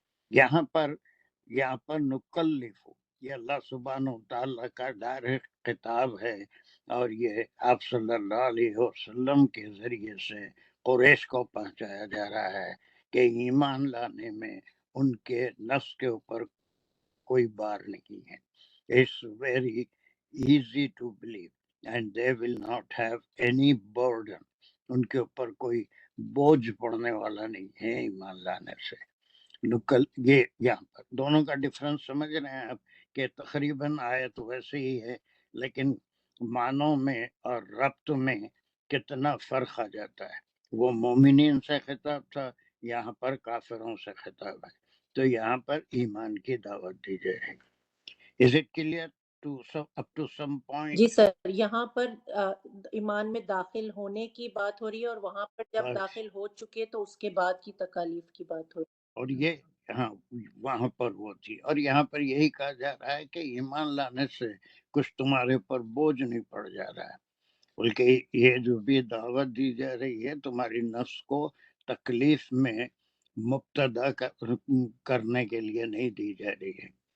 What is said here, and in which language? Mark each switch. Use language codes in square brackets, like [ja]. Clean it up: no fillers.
[ur] یہاں پر نکلف یہ اللہ سبحانہ تعالیٰ کا ڈائریکٹ خطاب ہے اور یہ آپ صلی اللہ علیہ وسلم کے ذریعے سے قریش کو پہنچایا جا رہا ہے کہ ایمان لانے میں ان کے نفس کے اوپر کوئی بار نہیں ہے. [en] It's very easy to believe and they will not have any burden. [ur] ان کے اوپر کوئی بوجھ پڑنے والا نہیں ہے ایمان لانے سے. یہ یہاں پر دونوں کا ڈفرنس سمجھ رہے ہیں آپ کہ تقریباً آیت ویسے ہی ہے لیکن معنوں میں اور ربط میں کتنا فرق آ جاتا ہے. وہ مومنین سے خطاب تھا, یہاں پر کافروں سے خطاب ہے. تو یہاں پر ایمان کی دعوت دی جائے گی. [en] Is it clear up to some point? [ur] جی سر, یہاں پر ایمان میں داخل ہونے کی بات ہو رہی ہے اور وہاں پر جب بس. داخل ہو چکے تو اس کے بعد کی تکالیف کی بات ہو رہی اور یہ ہاں وہاں پر وہ تھی اور یہاں پر یہی کہا جا رہا ہے کہ ایمان لانے سے کچھ تمہارے اوپر بوجھ نہیں پڑ جا رہا ہے بلکہ یہ جو بھی دعوت دی جا رہی ہے تمہاری نفس کو تکلیف میں مبتلا کرنے کے لیے نہیں دی جا رہی ہے,